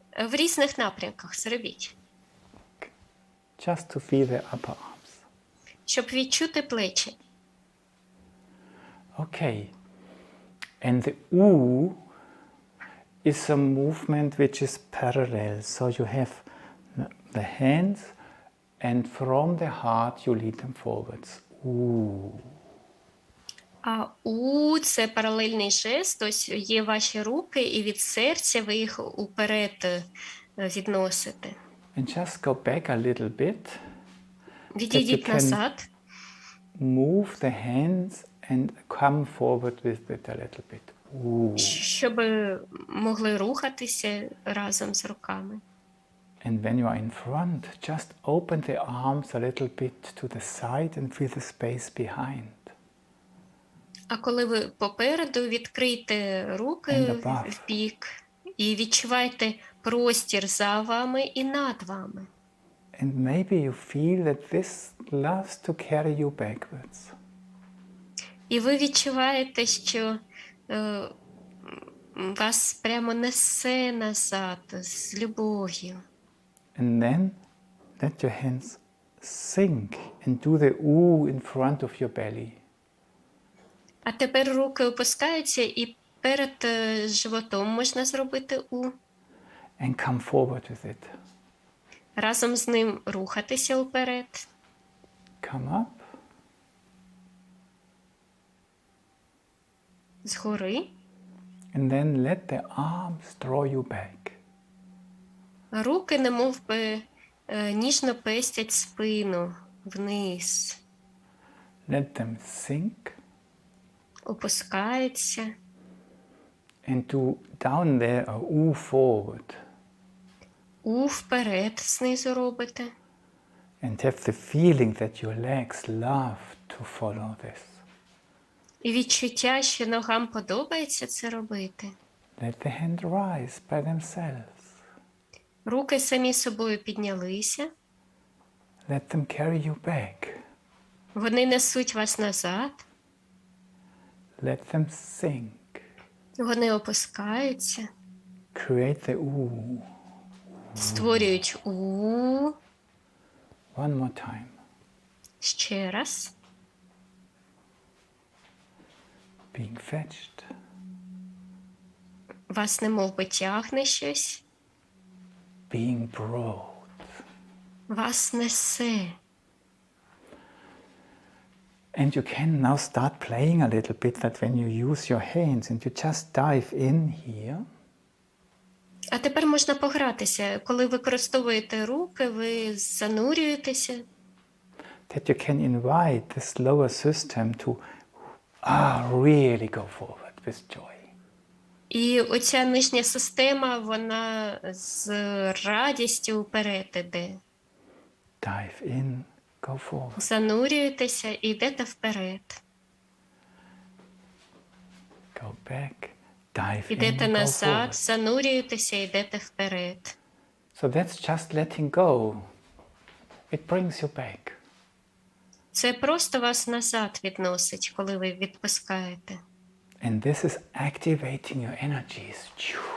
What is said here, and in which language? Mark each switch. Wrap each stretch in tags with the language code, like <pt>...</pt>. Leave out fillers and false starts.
<uk>В різних напрямках зробіть.</uk> <en>Just to feel the upper arms.</en> <uk>Щоб відчути плечі.</uk> <en>Okay. And the U is a movement which is parallel. So you have the hands and from the heart you lead them forwards. U.</en> <uk>А У – це паралельний жест. Ось є ваші руки, і від серця ви їх уперед відносите.</uk> <en>And just go back a little bit.</en> <uk>Відійдіть назад.</uk> <en>Move the hands and come forward with it a little bit. Ooh.</en> <uk>Щоб могли рухатися разом з руками.</uk> <en>And when you are in front, just open the arms a little bit to the side and feel the space behind.</en> <uk>А коли ви попереду, відкрийте руки в бік і відчувайте простір за вами і над вами.</uk> <en>And maybe you feel that this loves to carry you backwards.</en> <uk>І ви відчуваєте, що вас прямо несе назад з любов'ю.</uk> <en>And then let your hands sink and do the ooh in front of your belly.</en> <uk>А тепер руки опускаються і перед животом можна зробити У.</uk> <en>And come forward with it.</en> <uk>Разом з ним рухатися вперед.</uk> <en>Come up.</en> <uk>Згори.</uk> <en>And then let the arms draw you back.</en> <uk>Руки немов би ніжно пестять спину вниз.</uk> <en>Let them sink.</en> <uk>Опускаються.</uk> <en>And do down there a ooh forward.</en> <uk>У вперед знизу робите.</uk> <en>And have the feeling that your legs love to follow this.</en> <uk>І відчуття, що ногам подобається це робити.</uk> <en>Let the hand rise by themselves.</en> <uk>Руки самі собою піднялися.</uk> <en>Let them carry you back.</en> <uk>Вони несуть вас назад.</uk> <en>Let them sink.</en> <uk>Вони опускаються.</uk> <en>Create the ooh.</en> <uk>Створюють У.</uk> <en>One more time.</en> <uk>Ще раз.</uk> <en>Being fetched.</en> <uk>Вас немов би тягне щось.</uk> <en>Being brought.</en> <uk>Вас несе.</uk> <en>And you can now start playing a little bit that when you use your hands and you just dive in here.</en> <uk>А тепер можна погратися. Коли використовуєте руки, ви занурюєтеся.</uk> <en>That you can invite this lower system to really go forward with joy.</en> <uk>І оця нижня система, вона з радістю вперед іде.</uk> <en>Dive in, go forward.</en> <uk>Занурюєтеся і йдете вперед.</uk> <en>Go back, dive</en> <uk>Ідете</uk> <en>in, go</en> <uk>назад,</uk> <en>forward.</en> <uk>занурюєтеся і йдете вперед.</uk> <en>So that's just letting go. It brings you back.</en> <uk>Це просто вас назад відносить, коли ви відпускаєте.</uk> <en>And this is activating your energies.</en>